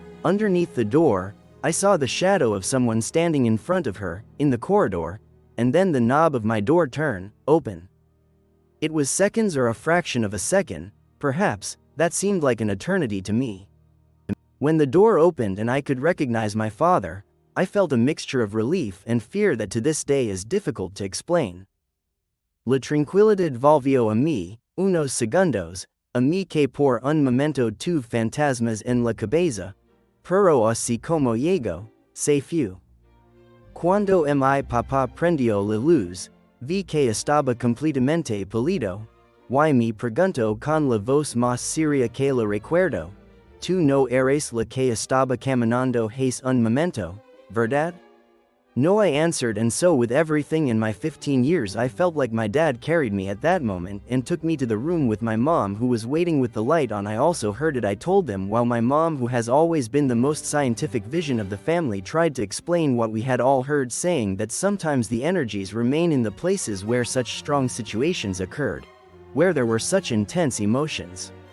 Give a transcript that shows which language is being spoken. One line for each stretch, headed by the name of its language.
English: Underneath the door, I saw the shadow of someone standing in front of her, in the corridor, and then the knob of my door turn, open. It was seconds or a fraction of a second, perhaps, that seemed like an eternity to me. When the door opened and I could recognize my father, I felt a mixture of relief and fear that to this day is difficult to explain.
Spanish: La tranquilidad volvió a mí, unos segundos, a mí que por un momento tuve fantasmas en la cabeza, pero así como llegó, se fue. Cuando mi papá prendió la luz, vi que estaba completamente pálido, y me preguntó con la voz más seria que la recuerdo, tú no eres la que estaba caminando hace un momento, ¿verdad?
English: No, I answered, and so with everything in my 15 years I felt like my dad carried me at that moment and took me to the room with my mom who was waiting with the light on. I also heard it, I told them, while my mom, who has always been the most scientific vision of the family, tried to explain what we had all heard, saying that sometimes the energies remain in the places where such strong situations occurred, where there were such intense emotions.